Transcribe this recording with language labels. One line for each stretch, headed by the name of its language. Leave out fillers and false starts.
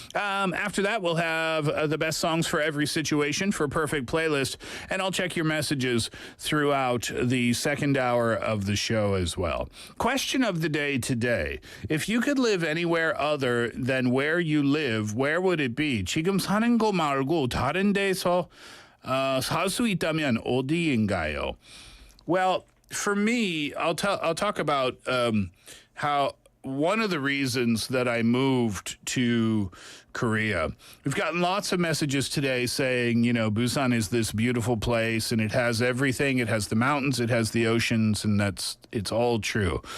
English: After that, we'll have the best songs for every situation for Perfect Playlist, and I'll check your messages throughout the second hour of the show as well. Question of the day today. If you could live anywhere other than where you live, where would it be?
Korean: 지금 사는 곳 말고 다른 데서 살 수 있다면 어디인가요?
English: Well, for me, I'll talk about how one of the reasons that I moved to Korea. We've gotten lots of messages today saying, Busan is this beautiful place and it has everything. It has the mountains, it has the oceans, and it's all true.